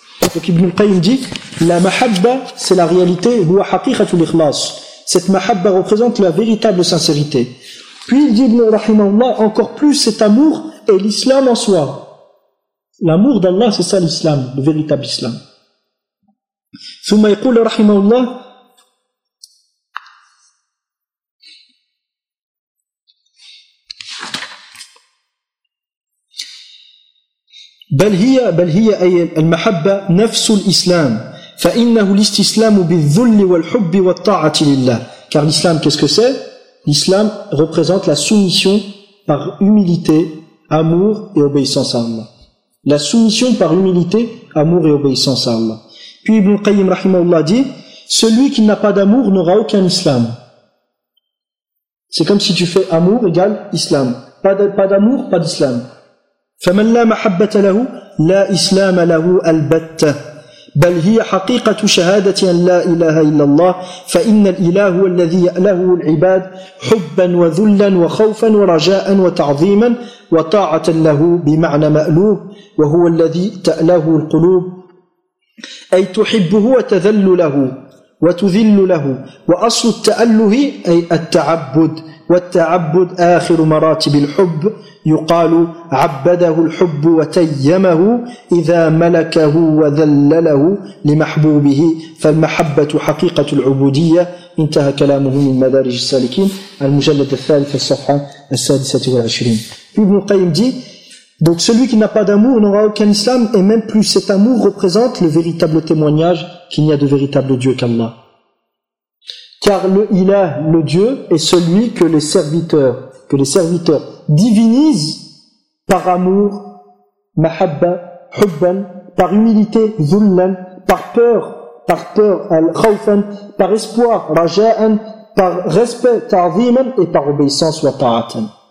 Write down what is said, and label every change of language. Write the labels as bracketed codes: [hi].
[fr] Donc, Ibn al-Qayyim dit, la mahabba, c'est la réalité, [ar] huwa haqiqatul ikhlas. [fr] Cette mahabba représente la véritable sincérité. Puis il dit, rahimahullah, encore plus, cet amour est l'islam en soi. L'amour d'Allah, c'est ça l'islam, le véritable islam. [ar] Thumma yaqul rahimahullah, بل هي أي المحبة نفس الإسلام فإنه الاستسلام بالذل والحب والطاعة لله. [fr] Car l'islam, qu'est-ce que c'est? L'islam représente la soumission par humilité, amour et obéissance à Allah. La soumission par humilité, amour et obéissance à Allah. Puis Ibn Qayyim rahimahullah dit, celui qui n'a pas d'amour n'aura aucun islam. C'est comme si tu fais amour égale islam. Pas d'amour, pas d'islam. [ar] فَمَنْ لَا مَحَبَّةَ لَهُ لَا إِسْلَامَ لَهُ أَلْبَتَّ بَلْ هِيَ حَقِيقَةُ شَهَادَةٍ لَا إِلَهَ إِلَّا اللَّهِ فَإِنَّ الْإِلَهُ وَالَّذِي لَهُ الْعِبَادِ حُبًّا وَذُلًّا وَخَوْفًا وَرَجَاءً وَتَعْظِيمًا وَطَاعَةً لَهُ بِمَعْنَ مَأْلُوبِ وَهُوَ الَّذِي تَأْلَهُ الْقُلُوبِ أي تحبه وتذل له وتذل له وأصل التأله أي التعبد والتعبد آخر مراتب الحب يقال عبده الحب وتيمه إذا ملكه وذلله لمحبوبه فالمحبة حقيقة العبودية انتهى كلامه من مدارج السالكين المجلد الثالث الصفحة 26. [fr] Ibn Qayyim dit, donc celui qui n'a pas d'amour n'aura aucun islam, et même plus, cet amour représente le véritable témoignage qu'il n'y a de véritable Dieu qu'Allah. Car le ilah, le Dieu, est celui que les serviteurs divinisent par amour, mahabba, hubban, par humilité, zullan, par peur, al-khawfan, par espoir, raja'an, par respect, ta'ziman, et par obéissance, wa ta'atan.